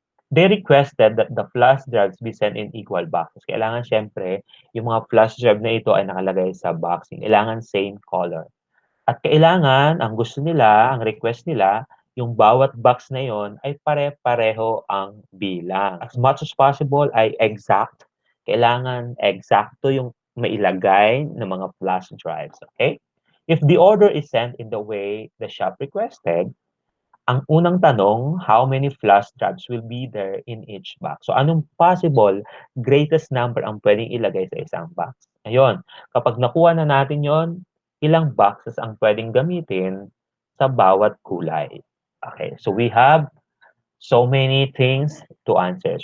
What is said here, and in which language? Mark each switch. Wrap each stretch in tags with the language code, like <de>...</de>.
<en>They requested that the flash drives be sent in equal boxes.</en> <tl>Kailangan syempre, yung mga flash drive na ito ay nakalagay sa boxing. Kailangan same color. At kailangan, ang gusto nila, ang request nila, yung bawat box na yon ay pare-pareho ang bilang.</tl> <en>As much as possible ay exact.</en> <tl>Kailangan exacto yung mailagay ng mga flash drives.</tl> <en>Okay? If the order is sent in the way the shop requested,</en> <tl>ang unang tanong,</tl> <en>how many flash drives will be there in each box? So,</en> <tl>anong possible greatest number ang pwedeng ilagay sa isang box? Ayun, kapag nakuha na natin yon, ilang boxes ang pwedeng gamitin sa bawat kulay?</tl> <en>Okay, so we have so many things to answer.</en>